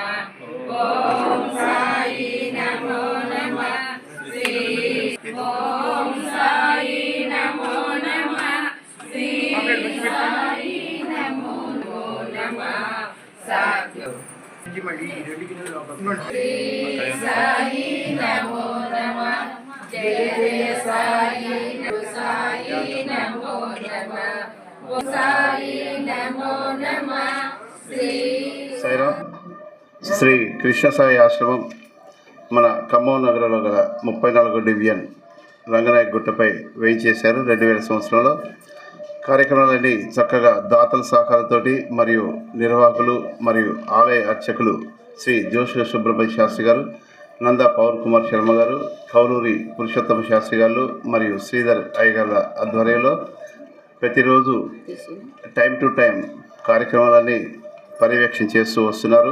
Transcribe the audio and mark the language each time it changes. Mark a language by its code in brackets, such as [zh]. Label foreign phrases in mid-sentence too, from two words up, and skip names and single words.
[sa] ओम साई नमो नमः श्री ओम साई नमो नमः श्री साई नमो नमः सद्गुरु श्री साई नमो नमः जय जय साई नमो नमः [te] శ్రీ కృష్ణ సాయి ఆశ్రమం మన ఖమ్మం నగరంలో గల 34 డివిజన్ రంగనాయక గుట్టపై వేయించేశారు. 2000 సంవత్సరంలో కార్యక్రమాలన్నీ చక్కగా దాతల సహకారంతో మరియు నిర్వాహకులు మరియు ఆలయ అర్చకులు శ్రీ జోషి సుబ్రహ్మణ్య శాస్త్రి గారు, నంద పవన్ కుమార్ శర్మ గారు, కౌలూరి పురుషోత్తమ శాస్త్రి గారు మరియు శ్రీధర్ అయ్యగార్ల ఆధ్వర్యంలో ప్రతిరోజు [en] time to time [te] కార్యక్రమాలన్నీ పర్యవేక్షణ చేస్తూ వస్తున్నారు.